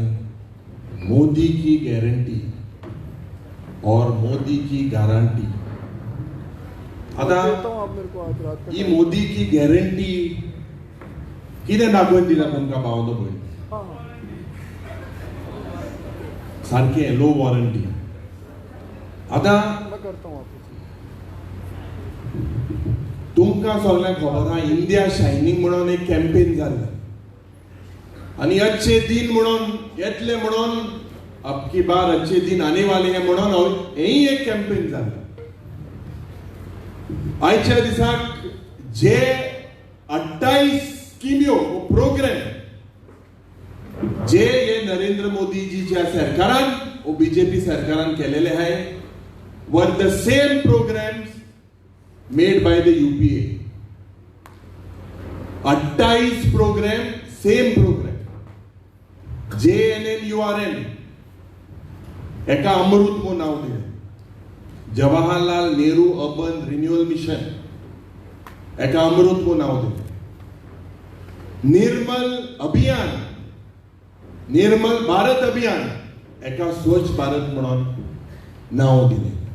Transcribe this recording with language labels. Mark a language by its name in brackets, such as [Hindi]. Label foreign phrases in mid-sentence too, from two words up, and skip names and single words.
[Hindi] मोदी की गॅरंटी और मोदी की गारंटी. [Konkani] आता ही [Hindi] मोदी की गॅरंटी [Konkani] कितें दाखोवन दिला तुमकां भावनो भयण? सारकें लो वॉरंटी. आता तुमकां सगळ्यांक खबर आहा इंडिया शायनिंग म्हणून एक कॅम्पेन जाल्लें आनी [Hindi] अच्छे दिन [Konkani] म्हणून येतले म्हणून [Hindi] अबकी बार अच्छे दिन आने वाले हैं [Konkani] म्हणून हेय एक कॅम्पेन जाल्लें. आयच्या दिसाक जे 28 स्किम्यो प्रोग्राम जे हे नरेंद्र मोदीजीच्या सरकारान ओ बीजेपी सरकारान केलेले आहाय [English] were the same programs made by the UPA. 28 program, same program. [Konkani] JNNURM एका अमृत मो नाव दिले. जवाहरलाल नेहरू अर्बन रिन्युअल मिशन एका अमृत मो नाव दिले. निर्मल अभियान, निर्मल भारत अभियान एका स्वच्छ भारत म्हणून नाव दिले.